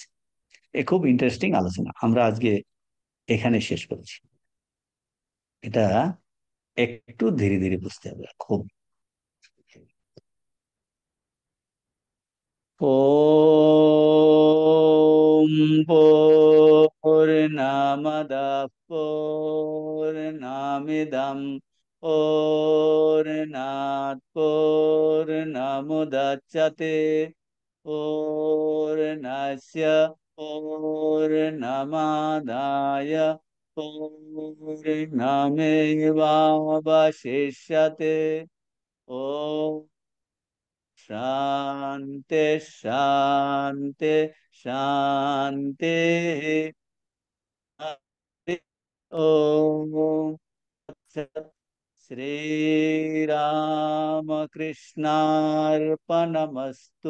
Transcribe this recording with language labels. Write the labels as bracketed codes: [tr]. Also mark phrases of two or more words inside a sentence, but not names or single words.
[bn] এ খুব ইন্টারেস্টিং আলোচনা, আমরা আজকে এখানে শেষ করছি। এটা একটু ধীরে ধীরে বুঝতে হবে খুব। [sa] ওম পূর্ণমদঃ পূর্ণমিদং পূর্ণাৎ পূর্ণমুদচ্যতে পূর্ণস্য পূর্ণমাদায় পূর্ণমেবাবশিষ্যতে। ও শান্তি শান্তি শান্তি। ওম শ্রীরামকৃষ্ণার্পণমস্তু।